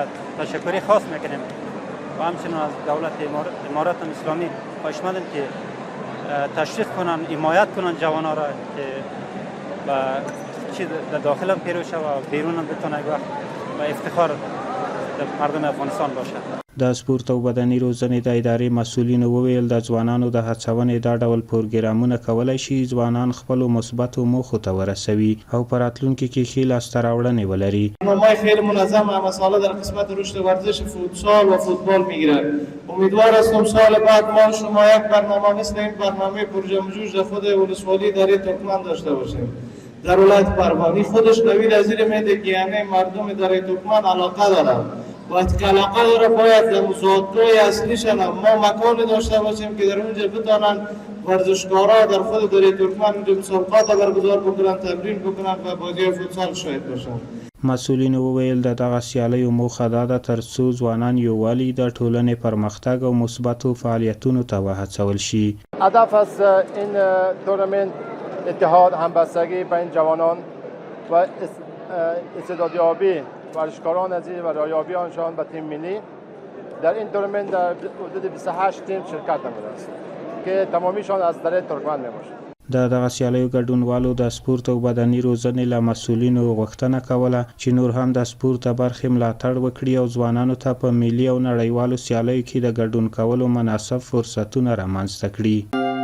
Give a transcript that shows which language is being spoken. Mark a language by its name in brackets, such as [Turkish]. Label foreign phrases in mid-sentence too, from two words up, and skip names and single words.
[Persian] تشکری خاص میکنیم و همچنین از دولت امارات اسلامی خواهشمندیم که تشویق کنن، حمایت کنن جوانان را که چی در داخل هم پیرو شود و بیرون هم بتونه یک وقت و افتخار مردم افغانستان باشد. [Pashto] د سپورت او بدني روزنې د ادارې مسؤلینو وویل د ځوانانو د هڅونې دا ډول پروګرامونه کولای شي ځوانان خپلو مثبتو موخو ته ورسوي او په راتلونکي کې ښې لاسته راوړنې ولري. [Persian] برنامه‌های خیلی منظم و مسائل در قسمت رشد ورزش فوتسال و فوتبال میگیرد. امیدوار هستم سال بعد ما شما یک برنامه مثل این برنامه پروژه جوج خود ولسوالی در ترکمن داشته باشیم. در ولایت پروانی خودش نوید وزیر میگه که یعنی مردم در ترکمن علاقه دارند. وقتی که علاقه داره باید در مسابقات اصلیشان ما مکانی داشته باشیم که در اونجا بتونن ورزشکارا در خود در ترکمن اونجا مسابقات برگزار بکنن، تمرین بکنن و بازی فوتسال شاهد باشن. [Pashto] مسؤلینو وویل د دغه سیالیو موخه دا ده تر څو ځوانان یووالي د ټولنې پرمختګ او مثبتو فعالیتونو ته وهڅول شي. [Persian] هدف از این تورنمنت اتحاد، همبستگی بین جوانان و استعدادیابی ورزشکاران عزیز و رایابی آنشان به تیم ملی. در این تورنمنت در حدود 28 تیم شرکت نموده است که تمامیشان از در ترکمن میباشند. [Pashto] د دغه سیالیو ګډونوالو د سپورت او بدني روزنې له مسؤلینو غوښتنه کوله چې نور هم د سپورت د برخې ملاتړ وکړي او ځوانانو ته په ملي او نړیوالو سیالیو کې د ګډون کولو مناسب فرصتونه رامنځته کړي.